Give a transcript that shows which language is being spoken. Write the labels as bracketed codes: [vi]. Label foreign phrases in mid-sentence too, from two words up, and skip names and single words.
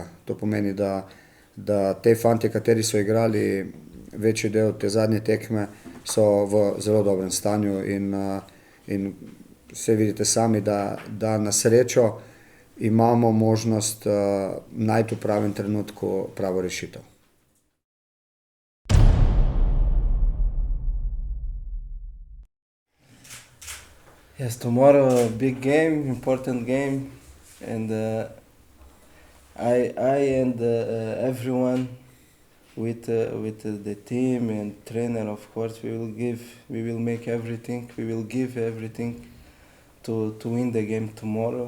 [sl] To pomeni, da te fantje, kateri so igrali večji del te zadnje tekme, so v zelo dobrem stanju in vse vidite sami, da na srečo imamo možnost najti v pravem trenutku pravo rešitev. [en] Yes, tomorrow a big game, important game, and I and everyone with the team and trainer, of course, we will make everything, we will give everything to win the game tomorrow.